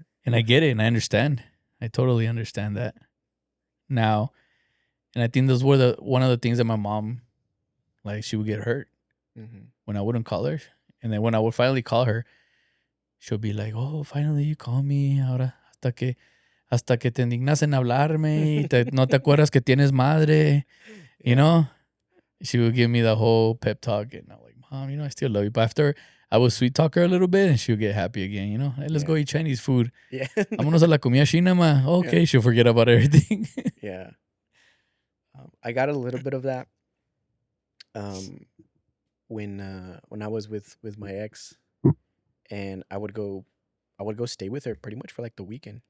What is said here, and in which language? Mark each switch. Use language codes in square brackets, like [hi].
[en] And I get it, and I understand. I totally understand that now. And I think those were the one of the things that my mom, like, she would get hurt Mm-hmm. when I wouldn't call her, and then when I would finally call her, she'll be like, "Oh, finally you call me. [es] Ahora hasta que te indignas en hablarme y no te acuerdas que tienes madre." [en] You Yeah. know, she would give me the whole pep talk, and I'm like, "Mom, you know, I still love you." But after I would sweet talk her a little bit, and she would get happy again. You know, hey, let's Yeah. go eat Chinese food. Yeah. [es] Vámonos a la comida china, ma. [en] Yeah. Okay, she'll forget about everything. Yeah. I got a little bit of that um, when I was with my ex, and I would go stay with her pretty much for like the weekend.